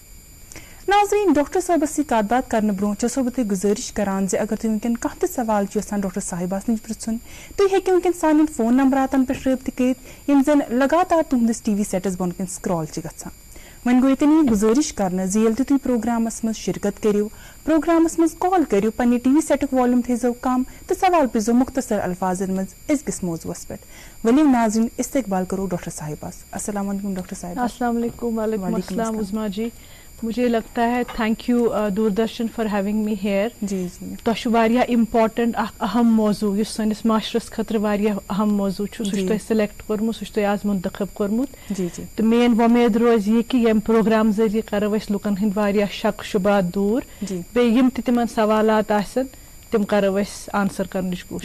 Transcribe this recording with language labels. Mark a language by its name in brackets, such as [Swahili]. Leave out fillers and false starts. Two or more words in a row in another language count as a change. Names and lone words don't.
[Kashmiri] ناظریٖن ڈاکٹر صٲبس سۭتۍ کتھ باتھ کرنہٕ برونٛہہ چھسو بہٕ تۄہہِ گُزٲرِش کران زِ اگر تُہۍ وٕنکیٚن کانٛہہ تہِ سوال چھُ یژھان ڈاکٹر صاحبس نِش پرژھُن تُہۍ ہیٚکِو وٕنکیٚن سانٮ۪ن فون نمبراتن پٮ۪ٹھ رٲبطہٕ کٔرِتھ یِم زن لگاتار تُہنٛدِس TV سیٹس بۄن کَنۍ سکرال چھِ گژھان. وۄنۍ گوٚو ییٚتٮ۪ن یہِ گُزٲرِش کرنہٕ زِ ییٚلہِ تہِ تُہۍ پروگرامس منٛز شرکت کٔرِو پروگرامس منٛز کال کٔرِو پننہِ TV سیٹُک والیوٗم تھٲیزیو کم تہٕ سوال پرٛژھزیو مختصر الفاظن منٛز أزکِس موضوعس پٮ۪ٹھ. ؤلِو ناظریٖن استقبال کرو ڈاکٹر صاحبس. [Arabic] السلام علیکم ڈاکٹر صاحب. السلام علیکم. وعلیکم السلام [Urdu] عظما جی. مجھے لگتا ہے [English] thank you Doordarshan for having me here. [Urdu] جی جی [Kashmiri] تۄہہِ چھُ واریاہ امپاٹنٹ اکھ اہم موضوع یُس سٲنِس معاشرس خٲطرٕ واریاہ اہم موضوع چھُ سُہ چھُ تۄہہِ سِلیکٹ کوٚرمُت سُہ چھُ تۄہہِ آز مُنتخب کوٚرمُت. [Urdu] جی جی [Kashmiri] تہٕ میٲنۍ وۄمید روزِ یہِ کہِ ییٚمہِ پروگرام ذٔریعہٕ کرو أسۍ لُکن ہٕنٛدۍ واریاہ شک شُبات دوٗر بیٚیہِ یِم تہِ تِمن سوالات آسن تِم کرو أسۍ آنسر کرنٕچ کوٗشش.